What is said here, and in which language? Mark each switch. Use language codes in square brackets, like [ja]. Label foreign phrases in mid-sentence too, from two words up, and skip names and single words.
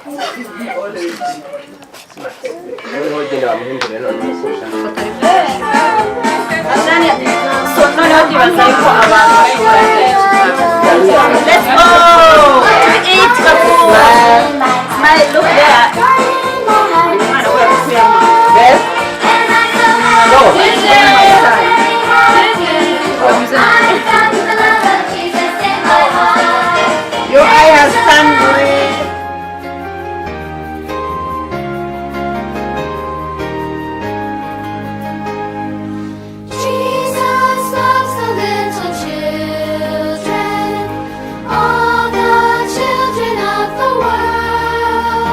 [en] So [rw] noneho ndibaza yuko abantu [en] let's go to eat the food. Smile, look there. [rw] Umwana we yakuyemo. [en] Beth. Your eye has turned green. Jesus loves the little children, all the children of the world.